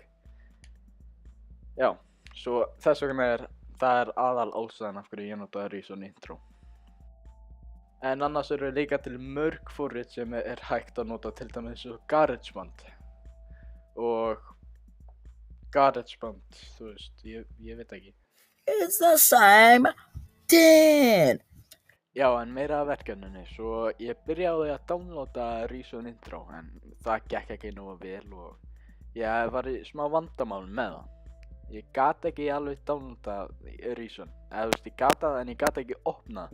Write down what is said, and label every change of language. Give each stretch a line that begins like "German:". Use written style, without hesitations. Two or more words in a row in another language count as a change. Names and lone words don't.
Icelandic: Já, svo þess vegna það er aðal ástæðan af hverju ég notaði Reason Intro. En annars eru líka til mörg forrit sem er hægt að nota, til dæmis eins og GarageBand. Og GarageBand, þú veist, ég veit ekki.
English: It's the same thing.
Icelandic: Já, en meira af verkefninu, svo ég byrjaði að downloada Reason Intro, en það gekk ekki nógu vel og ég var í smá vandamál með það. Ég gat ekki alveg downloada Reason, eða þú veist, ég gat það en ég gat ekki opnað.